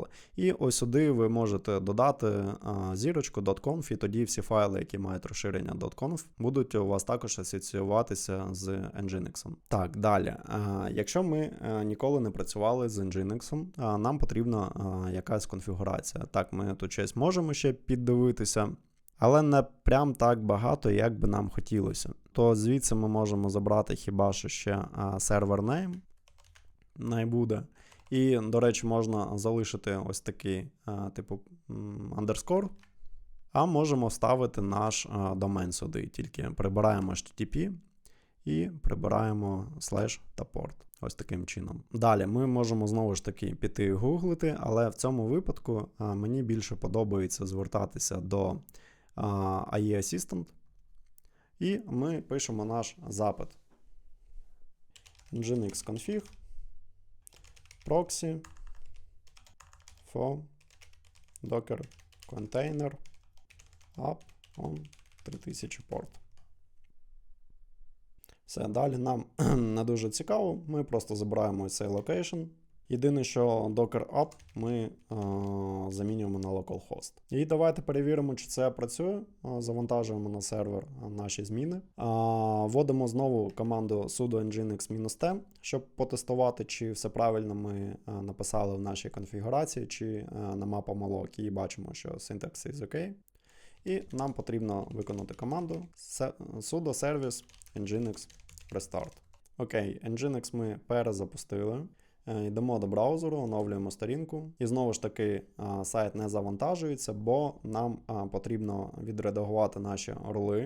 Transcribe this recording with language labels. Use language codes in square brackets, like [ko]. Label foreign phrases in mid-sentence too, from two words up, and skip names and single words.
[uk] І ось сюди ви можете додати зірочку .conf, і тоді всі файли, які мають розширення .conf, будуть у вас також асоціюватися з Nginx. Так, далі. Якщо ми ніколи не працювали з Nginx, нам потрібна якась конфігурація. Так, ми тут щось можемо ще піддивитися, але не прям так багато, як би нам хотілося. То звідси ми можемо забрати хіба що ще [en] server name, [uk] найбуде. І, до речі, можна залишити ось такий типу underscore, а можемо вставити наш домен сюди. Тільки прибираємо HTTP і прибираємо slash та порт. Ось таким чином. Далі ми можемо знову ж таки піти гуглити, але в цьому випадку мені більше подобається звертатися до IE Assistant. І ми пишемо наш запит. [en] Nginx config proxy for docker container up on 3000 port. [uk] Все, далі нам не дуже цікаво, ми просто забираємо цей локейшн. Єдине, що [en] docker up [uk] ми замінюємо на localhost. І давайте перевіримо, чи це працює. Завантажуємо на сервер наші зміни. Вводимо знову команду [en] sudo nginx-t, [uk] щоб потестувати, чи все правильно ми написали в нашій конфігурації, чи нема помилок. І бачимо, що [en] syntax is OK. [uk] І нам потрібно виконати команду [en] sudo service nginx restart. [uk] Окей, Nginx ми перезапустили. Йдемо до браузеру, оновлюємо сторінку. І знову ж таки сайт не завантажується, бо нам потрібно відредагувати наші роли.